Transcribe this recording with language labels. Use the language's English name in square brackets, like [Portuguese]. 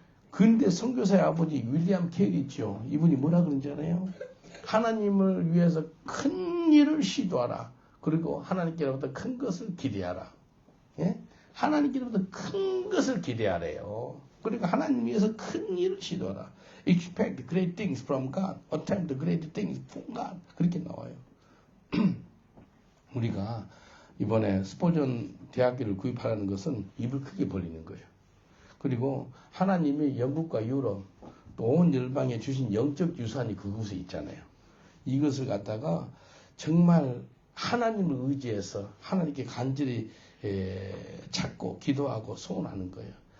[Korean] 근데 선교사의 아버지 윌리엄 켈이 있죠. 이분이 뭐라 그런지 알아요? 하나님을 위해서 큰 일을 시도하라. 그리고 하나님께로부터 큰 것을 기대하라. 예? 하나님께로부터 큰 것을 기대하래요. 그러니까 하나님 위해서 큰 일을 시도하라. [English] Expect great things from God. Attempt great things from God. [Korean] 그렇게 나와요. 우리가 이번에 스포전 대학교를 구입하라는 것은 입을 크게 벌리는 거예요. 그리고 하나님이 영국과 유럽 또 온 열방에 주신 영적 유산이 그곳에 있잖아요. 이것을 갖다가 정말 하나님을 의지해서 하나님께 간절히 찾고 기도하고 소원하는 거예요.